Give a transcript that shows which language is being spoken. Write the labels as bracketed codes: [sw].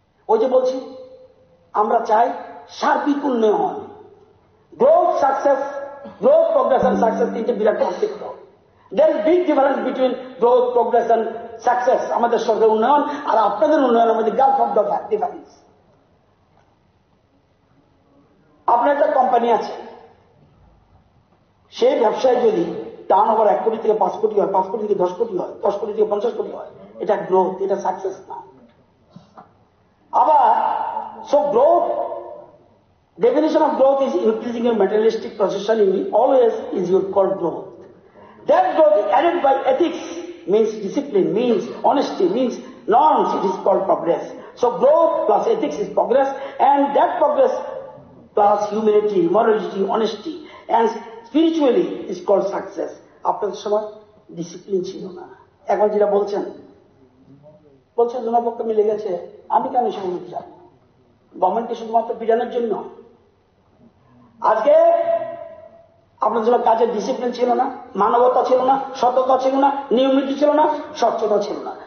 [bn] ওই যে বলছি আমরা চাই সার্বিক উন্নয়ন। [en] growth success, growth progress and success [bn] 3টে বিরাট পার্থক্য। [en] There is big difference between growth, progress and success. [bn] আমাদের সরকার উন্নয়ন আর আপনাদের উন্নয়ন আমাদের [en] Gulf of the difference. [bn] আপনার একটা কোম্পানি আছে, সেই ব্যবসায় যদি টার্ন ওভার 1 কোটি থেকে 5 কোটি হয়, 5 কোটি থেকে 10 কোটি হয়, 10 কোটি থেকে 50 কোটি হয়, এটা গ্রোথ, এটা সাকসেস না। [en] আবার so growth, definition of growth is increasing your materialistic possession in always is your called growth. That growth added by ethics means discipline, means honesty, means norms. It is called progress. So growth plus ethics is progress, and that progress plus humility, morality, honesty, and spiritually is called success. [bn] আপনাদের সময় discipline ছিল না। এখন যেটা বলছেন জনপক্ষ মিলে গেছে, আমি কেন সে বলতে চাই গভর্নমেন্টকে শুধুমাত্র পিটানোর জন্য। আজকে আপনাদের জন্য কাজের ডিসিপ্লিন ছিল না, মানবতা ছিল না, সততা ছিল না, নিয়মিতি ছিল না, স্বচ্ছতা ছিল না।